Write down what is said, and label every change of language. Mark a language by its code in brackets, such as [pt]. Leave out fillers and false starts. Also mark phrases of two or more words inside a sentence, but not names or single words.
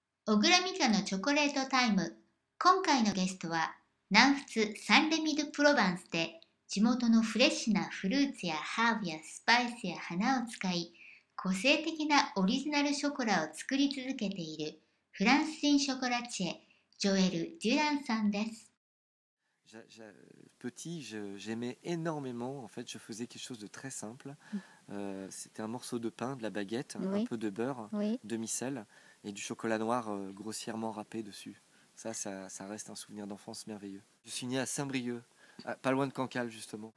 [ja] 小倉美香のチョコレートタイム。今回のゲストは、南仏サンレミド・プロバンスで、地元のフレッシュなフルーツやハーブやスパイスや花を使い、個性的なオリジナルショコラを作り続けているフランス人ショコラチエ、ジョエル・デュランさんです。 [fr] Petit, j'aimais énormément. En fait, je faisais quelque chose de très simple. C'était un morceau de pain, de la baguette, un peu de beurre, demi-sel et du chocolat noir grossièrement râpé dessus. Ça reste un souvenir d'enfance merveilleux. Je suis né à Saint-Brieuc, pas loin de Cancale justement.